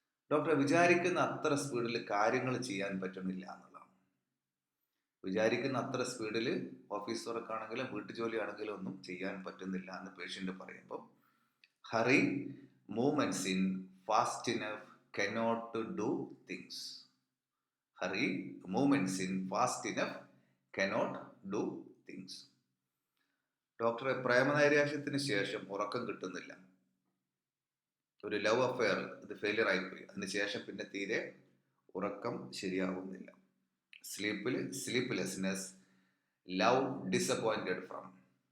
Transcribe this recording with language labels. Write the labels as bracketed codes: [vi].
[ml] ഡോക്ടറെ വിചാരിക്കുന്ന അത്ര സ്പീഡിൽ കാര്യങ്ങൾ ചെയ്യാൻ പറ്റുന്നില്ല എന്നുള്ളതാണ്. വിചാരിക്കുന്ന അത്ര സ്പീഡിൽ ഓഫീസ് വർക്കാണെങ്കിലും വീട്ടുജോലിയാണെങ്കിലും ഒന്നും ചെയ്യാൻ പറ്റുന്നില്ല എന്ന് പേഷ്യൻ്റ് പറയുമ്പോൾ, [en] Hurry movements in fast enough cannot do things. Hurry movements in fast enough cannot do things. [ml] ഡോക്ടറെ, പ്രേമനൈരാശ്യത്തിന് ശേഷം ഉറക്കം കിട്ടുന്നില്ല. ഒരു ലവ് അഫെയർ, ഇത് ഫെയിലിയർ ആയിപ്പോയി. അതിനുശേഷം പിന്നെ തീരെ ഉറക്കം ശരിയാവുന്നില്ല. [en] Sleeplessness, love disappointed from.